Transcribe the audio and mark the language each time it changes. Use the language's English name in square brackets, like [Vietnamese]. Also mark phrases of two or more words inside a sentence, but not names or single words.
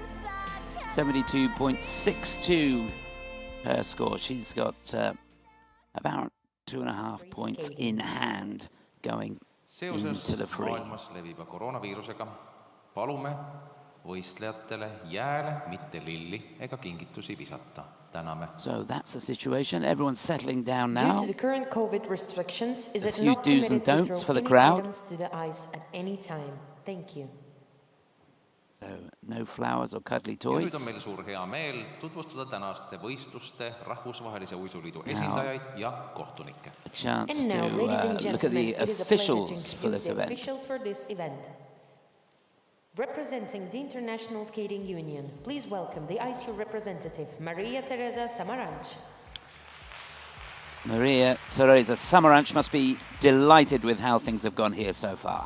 [English] 72.62 her score. She's got about 2.5 points in hand going into the free. [Estonian] Maailmas leviva koroonaviirusega palume võistlejatele jääle, mitte lilli ega kingitusi visata. Täname. [English] So that's the situation. Everyone's settling down now. Due to the current COVID restrictions, is a it few not do's and permitted to don'ts throw for the any crowd. items to the ice at any time? Thank you. So no flowers or cuddly [Estonian] Ja [English] toys. [Estonian] nüüd on meil suur hea meel tutvustada tänaste võistluste Rahvusvahelise Uisuliidu esindajaid ja kohtunikke. [English] A chance And now, to ladies and look at gentlemen, the it is a pleasure to officials for introduce this the event. officials for this event. Representing the International Skating Union, please welcome the ISU representative, Maria Teresa Samaranch. Maria Teresa Samaranch must be delighted with how things have gone here so far.